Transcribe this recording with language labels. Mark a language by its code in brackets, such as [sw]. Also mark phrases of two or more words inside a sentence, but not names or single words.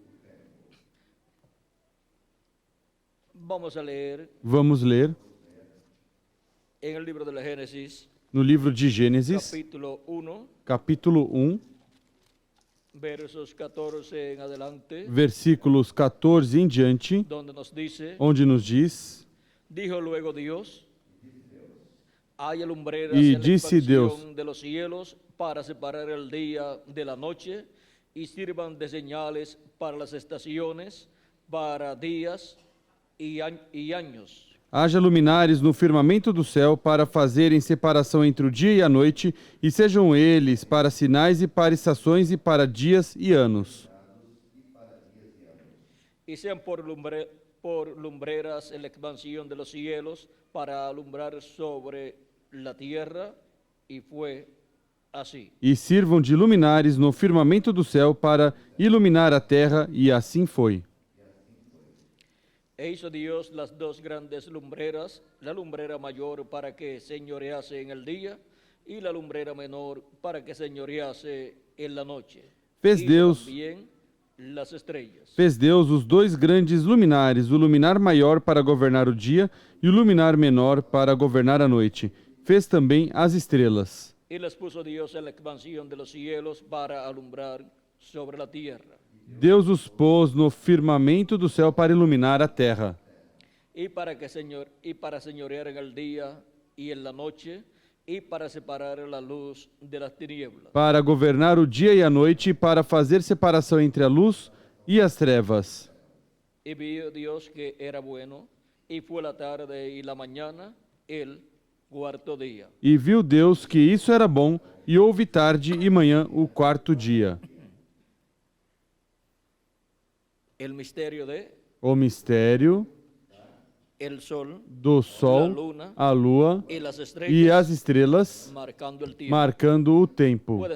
[pt] Vamos ler no livro de Gênesis, capítulo 1, versículos 14 em diante, onde nos diz: E disse Deus: [es] para separar el día de la noche y sirvan de señales para las estaciones, para días y años. [pt] Haja luminares no firmamento do céu para fazerem separação entre o dia e a noite, e sejam eles para sinais e para estações e para dias e anos. [es] E sean por lumbreras en la expansión de los cielos para alumbrar sobre la tierra, y fue assim. [pt] E sirvam de luminares no firmamento do céu para iluminar a terra, e assim foi. [es] E hizo Dios las dos grandes lumbreras, la lumbrera mayor para que señorease en el día y la lumbrera menor para que señorease en la noche. [pt] Fez Deus os dois grandes luminares, o luminar maior para governar o dia e o luminar menor para governar a noite. Fez também as estrelas. [es] Y les puso Dios en la expansión de los cielos para alumbrar sobre la tierra. [pt] Deus os pôs no firmamento do céu para iluminar a terra. [es] Y para señorear en el día y en la noche, y para separar la luz de las tinieblas. [pt] Para governar o dia e a noite, e para fazer separação entre a luz e as trevas. [es] Y vio Dios que era bueno, y fue la tarde y la mañana el cuarto día. [pt] E viu Deus que isso era bom, e houve tarde e manhã o quarto dia. O mistério do Sol, a Lua e as estrelas marcando o tempo.